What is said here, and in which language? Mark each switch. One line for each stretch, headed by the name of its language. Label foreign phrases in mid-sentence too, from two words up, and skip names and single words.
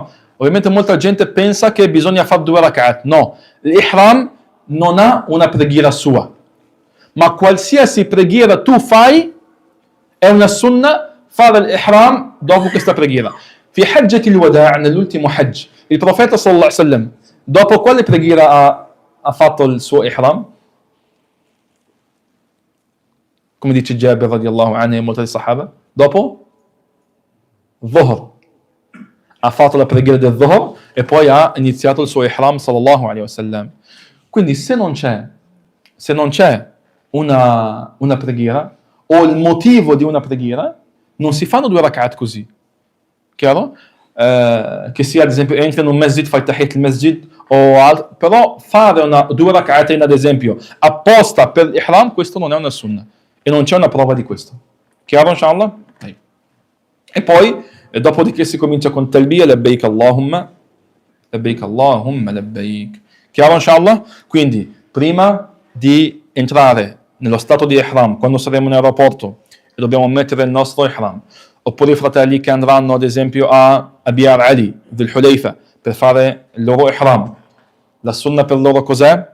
Italian: Ovviamente molta gente pensa che bisogna fare 2 rak'at. No, l'ihram non ha una preghiera sua, ma qualsiasi preghiera tu fai è una sunnah fare l'ihram dopo questa preghiera.
Arabic: في حجة الوداع',
Italian: nell'ultimo Hajj, il profeta
Arabic: صلى الله عليه وسلم,
Italian: dopo quale preghiera ha fatto il suo ihram? Come dice Jabir
Arabic: رضي الله عنه
Italian: e molti sahaba, dopo Dhuhr. Ha fatto la preghiera del Dhuhr e poi ha iniziato il suo ihram
Arabic: صلى الله عليه وسلم.
Italian: Quindi se non c'è una preghiera o il motivo di una preghiera, non si fanno 2 rak'at così. Chiaro? Che sia ad esempio entri in un masjid, fai
Arabic: تحية المسجد
Italian: o altro, però fare 2 rak'at ad esempio apposta per l'ihram, questo non è una sunnah e non c'è una prova di questo. Chiaro inshallah? E poi dopodiché si comincia con talbiya,
Arabic: لبيك اللهم لبيك.
Italian: Chiaro inshallah? Quindi prima di entrare nello stato di ihram, quando saremo in aeroporto e dobbiamo mettere il nostro ihram, oppure i fratelli che andranno ad esempio a Abiyar Ali, del Hulayfa, per fare il loro ihram, la sunnah per loro cos'è?